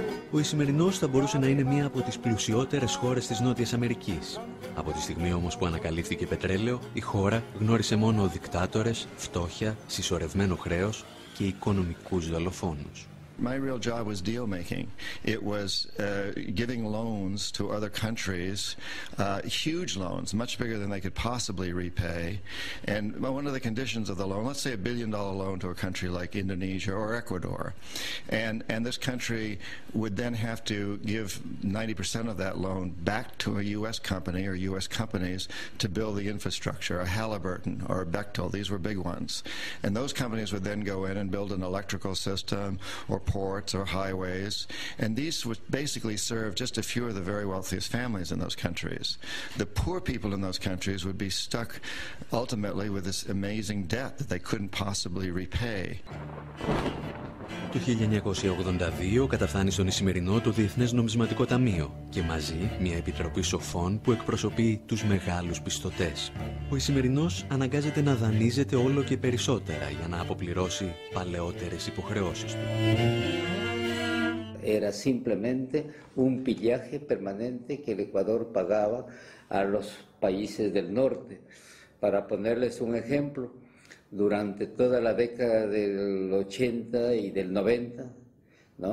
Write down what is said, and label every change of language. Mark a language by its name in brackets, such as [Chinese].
[Greek] Ο Ισημερινός θα μπορούσε να είναι μία από τις πλουσιότερες χώρες της Νότιας Αμερικής. Από τη στιγμή όμως που ανακαλύφθηκε πετρέλαιο, η χώρα γνώρισε μόνο δικτάτορες, φτώχεια, συσσωρευμένο χρέος και οικονομικούς δολοφόνους. [English] My real job was deal making. It was giving loans to other countries, huge loans, much bigger than they could possibly repay. And one of the conditions of the loan, let's say $1 billion loan to a country like Indonesia or Ecuador, and this country would then have to give 90% of that loan back to a U.S. company or U.S. companies to build the infrastructure, a Halliburton or a Bechtel. These were big ones. And those companies would then go in and build an electrical system or ports or highways, and these would basically serve just a few of the very wealthiest families in those countries. The poor people in those countries would be stuck ultimately with this amazing debt that they couldn't possibly repay. [Greek] Το 1982 καταφθάνει στον Ισημερινό το Διεθνές Νομισματικό Ταμείο και μαζί μια επιτροπή σοφών που εκπροσωπεί τους μεγάλους πιστωτές. Ο Ισημερινός αναγκάζεται να δανείζεται όλο και περισσότερα για να αποπληρώσει παλαιότερες υποχρεώσεις του. [Spanish] Era simplemente un pillaje permanente que el Ecuador pagaba a los países del norte. Para ponerles un ejemplo, durante toda la década del 80 y del 90, ¿no?